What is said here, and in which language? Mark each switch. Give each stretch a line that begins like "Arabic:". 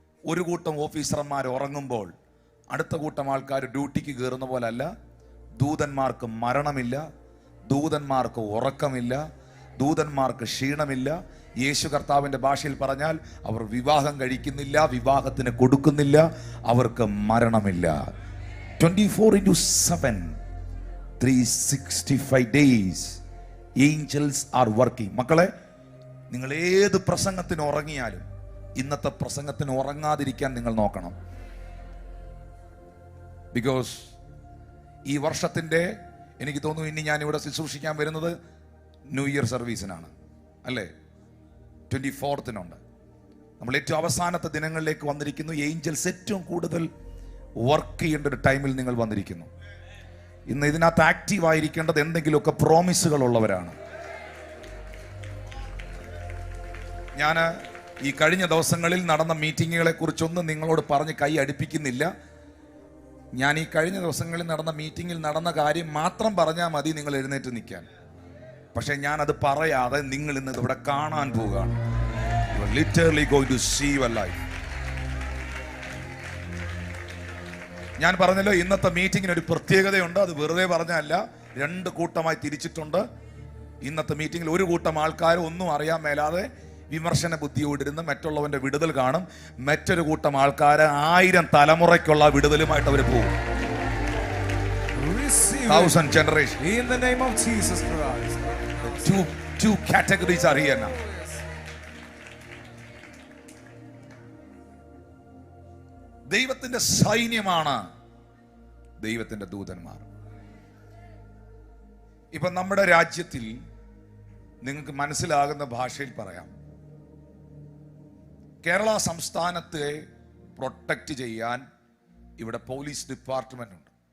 Malayalam: ഒരു കൂട്ടം ഓഫീസർമാർ ഉറങ്ങുമ്പോൾ അടുത്ത കൂട്ടം ആൾക്കാർ ഡ്യൂട്ടിക്ക് കയറുന്ന പോലെ അല്ല. ദൂതന്മാർക്ക് മരണമില്ല, ദൂതന്മാർക്ക് ഉറക്കമില്ല, ദൂതന്മാർക്ക് ക്ഷീണമില്ല. യേശു കർത്താവിന്റെ ഭാഷയിൽ പറഞ്ഞാൽ അവർ വിവാഹം കഴിക്കുന്നില്ല, വിവാഹത്തിന് കൊടുക്കുന്നില്ല, അവർക്ക് മരണമില്ല.
English: 24/7 365 days angels are working.
Malayalam: മക്കളെ, നിങ്ങൾ ഏത് പ്രസംഗത്തിന് ഉറങ്ങിയാലും ഇന്നത്തെ പ്രസംഗത്തിന് ഉറങ്ങാതിരിക്കാൻ നിങ്ങൾ നോക്കണം. ബിക്കോസ് ഈ വർഷത്തിന്റെ, എനിക്ക് തോന്നുന്നു ഇനി ഞാൻ ഇവിടെ ശുശ്രൂഷിക്കാൻ വരുന്നത് ന്യൂ ഇയർ സർവീസിനാണ് അല്ലേ? 24th നമ്മൾ ഏറ്റവും അവസാനത്തെ ദിനങ്ങളിലേക്ക് വന്നിരിക്കുന്നു. ഏഞ്ചൽസ് ഏറ്റവും കൂടുതൽ വർക്ക് ചെയ്യേണ്ട ഒരു ടൈമിൽ നിങ്ങൾ വന്നിരിക്കുന്നു. ഇന്ന് ഇതിനകത്ത് ആക്റ്റീവ് ആയിരിക്കേണ്ടത് എന്തെങ്കിലുമൊക്കെ പ്രോമിസുകൾ ഉള്ളവരാണ്. ഞാൻ ഈ കഴിഞ്ഞ ദിവസങ്ങളിൽ നടന്ന മീറ്റിങ്ങുകളെ കുറിച്ചൊന്നും നിങ്ങളോട് പറഞ്ഞ് കൈ അടുപ്പിക്കുന്നില്ല. ഞാൻ ഈ കഴിഞ്ഞ ദിവസങ്ങളിൽ നടന്ന മീറ്റിങ്ങിൽ നടന്ന കാര്യം മാത്രം പറഞ്ഞാൽ മതി നിങ്ങൾ എഴുന്നേറ്റ് നിൽക്കാൻ. പക്ഷെ ഞാനത് പറയാതെ നിങ്ങൾ ഇന്ന് ഇവിടെ കാണാൻ പോവുകയാണ്.
English: You are literally going to see your life.
Malayalam: ഞാൻ പറഞ്ഞല്ലോ, ഇന്നത്തെ മീറ്റിങ്ങിന് ഒരു പ്രത്യേകതയുണ്ട്. അത് വെറുതെ പറഞ്ഞല്ല, രണ്ട് കൂട്ടമായി തിരിച്ചിട്ടുണ്ട്. ഇന്നത്തെ മീറ്റിങ്ങിൽ ഒരു കൂട്ടം ആൾക്കാർ ഒന്നും അറിയാൻ മേലാതെ വിമർശന ബുദ്ധിയോടിരുന്ന് മറ്റുള്ളവന്റെ വിടുതൽ കാണും. മറ്റൊരു കൂട്ടം ആൾക്കാർ 1000 തലമുറയ്ക്കുള്ള വിടുതലുമായിട്ട് അവർ പോകും.
English: 1000 generation. In the name of Jesus Christ. Two categories are here now.
Malayalam: ദൈവത്തിന്റെ സൈന്യമാണ് ദൈവത്തിന്റെ ദൂതന്മാർ. ഇപ്പൊ നമ്മുടെ രാജ്യത്തിൽ നിങ്ങൾക്ക് മനസ്സിലാകുന്ന ഭാഷയിൽ പറയാം, കേരള സംസ്ഥാനത്തെ പ്രൊട്ടക്റ്റ് ചെയ്യാൻ ഇവിടെ പോലീസ് ഡിപ്പാർട്ട്മെന്റ് ഉണ്ട്.